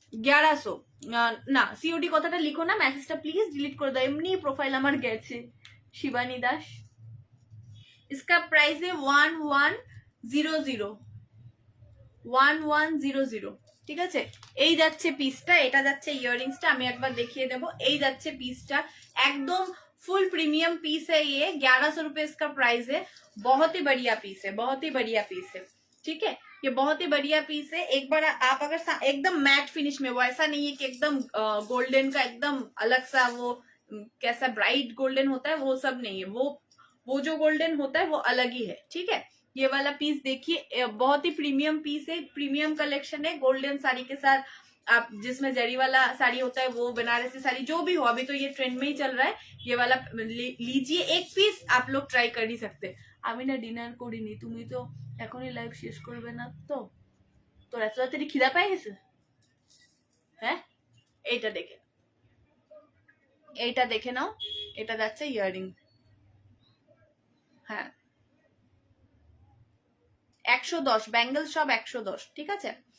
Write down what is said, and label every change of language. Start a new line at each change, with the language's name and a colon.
Bangla: 1100 না, সিওডি কথাটা লিখো না, মেসেজটা প্লিজ ডিলিট করে দাও, এমনি প্রোফাইল আমার গেছে।
Hindi: শিবানী দাস, इसका प्राइस है 1100,
Bangla: ঠিক আছে? এই যাচ্ছে পিসটা, এটা যাচ্ছে ইয়াররিংসটা। আমি একবার দেখিয়ে দেবো। এই যাচ্ছে পিসটা, একদম
Hindi: फुल प्रीमियम पीस है ये, 1100 रुपए इसका प्राइस है। बहुत ही बढ़िया पीस है, बहुत ही बढ़िया पीस है, ठीक है। ये बहुत ही बढ़िया पीस है। एक बार आप अगर एकदम मैट फिनिश में, वो ऐसा नहीं है कि एकदम गोल्डन का एकदम अलग सा वो कैसा ब्राइट गोल्डन होता है, वो सब नहीं है। वो जो गोल्डन होता है वो अलग ही है, ठीक है। ये वाला पीस देखिए, बहुत ही प्रीमियम पीस है, प्रीमियम कलेक्शन है। गोल्डन साड़ी के साथ आप जिसमें जरी वाला साड़ी होता है, वो बनारसी साड़ी जो भी हो, अभी तो ये ट्रेंड में ही चल रहा है, ये वाला लीजिए। एक पीस आप लोग ट्राई कर ही सकते।
Bangla: আমি না ডিনার করিনি, তুমি তো এখনই লাইভ শেষ করবে না তো? তোর এত তাড়াতাড়ি খিদা পেয়ে গেছে? হ্যাঁ, এইটা দেখে, এইটা দেখে নাও। এটা যাচ্ছে ইয়াররিং, হ্যাঁ 110, ব্যাঙ্গেল সব 110, ঠিক আছে।